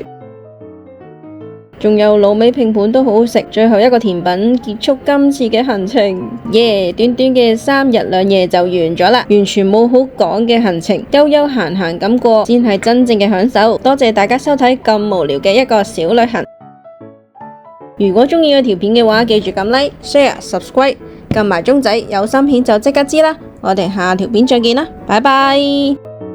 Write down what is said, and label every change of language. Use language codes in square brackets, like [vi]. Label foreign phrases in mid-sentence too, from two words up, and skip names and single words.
[yue] 仲有滷味拼盤都好好食，最後一個甜品結束今次嘅行程。短短嘅3日2夜就完咗啦，完全冇好講嘅行程，悠悠閒閒咁過先係真正嘅享受。多謝大家收睇咁無聊嘅一個小旅行。如果鍾意我條片嘅話，記住撳 [en] like、share、subscribe， [yue] 撳埋鐘仔，有新片就即刻知啦。我哋下條片再見啦，拜拜。